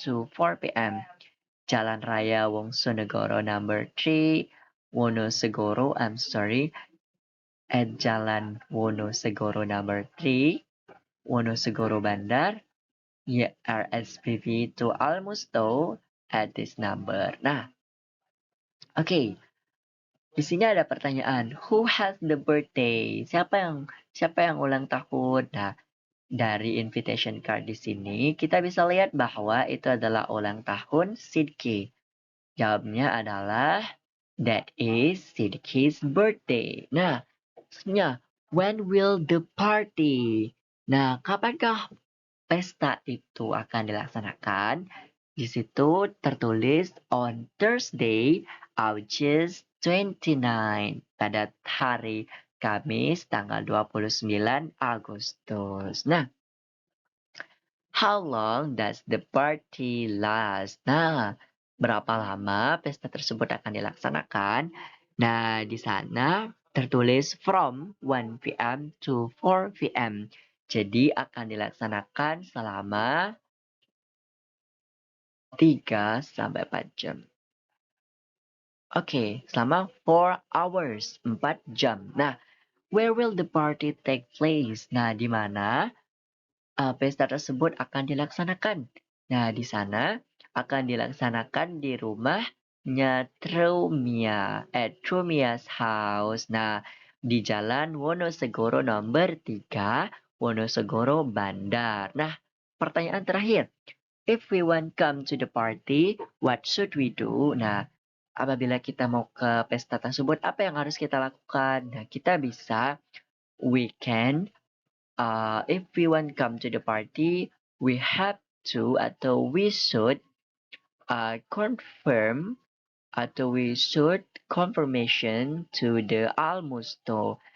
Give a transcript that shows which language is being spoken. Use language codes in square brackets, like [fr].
[en] to 4 p.m. Jalan Raya Wongsonegoro number 3, Wonosegoro, at Jalan Wonosegoro number 3, Wonosegoro Bandar, RSVP to Almusto at this number. [id] Nah, oke. Di sini ada pertanyaan, [en] who has the birthday? [id] Siapa yang ulang tahun? Nah, dari invitation card di sini kita bisa lihat bahwa itu adalah ulang tahun Sidki. Jawabnya adalah [en] that is Sidki's birthday. [id] Nah, sebenarnya [en] when will the party? [id] Nah, kapankah pesta itu akan dilaksanakan? Di situ tertulis [en] on Thursday, August 29, [id] pada hari Kamis tanggal 29 Agustus. [en] Nah, how long does the party last? [id] Nah, berapa lama pesta tersebut akan dilaksanakan? Nah, di sana tertulis [en] from 1 p.m. to 4 p.m. [id] Jadi akan dilaksanakan selama 3 sampai 4 jam. Oke, selama 4 hours, 4 jam. [en] Nah, where will the party take place? [id] Nah, di mana pesta tersebut akan dilaksanakan? Nah, di sana akan dilaksanakan di rumahnya Trumia, [en] at Trumia's house. [id] Nah, di Jalan Wonosegoro nomor 3, Wonosegoro, Bandar. Nah, pertanyaan terakhir. [en] If we want come to the party, what should we do? [id] Nah, apabila kita mau ke pesta tersebut, apa yang harus kita lakukan? Nah, kita bisa, [en] we can, if we want come to the party, we have to atau we should confirm atau we should confirmation to the almusto.